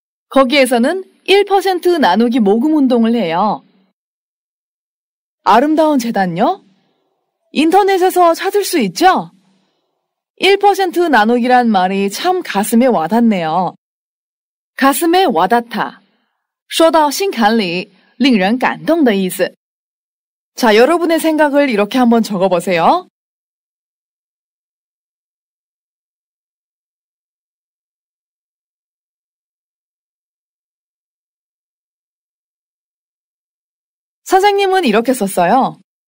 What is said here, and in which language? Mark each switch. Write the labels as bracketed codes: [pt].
[ko] 거기에서는 1% 나누기 모금 운동을 해요. 아름다운 재단요? 인터넷에서 찾을 수 있죠? 1% 나누기란 말이 참 가슴에 와닿네요. 가슴에 와닿다. [zh] 说到心坎里令人感动的意思. [ko] 자, 여러분의 생각을 이렇게 한번 적어보세요. 선생님은 이렇게 썼어요.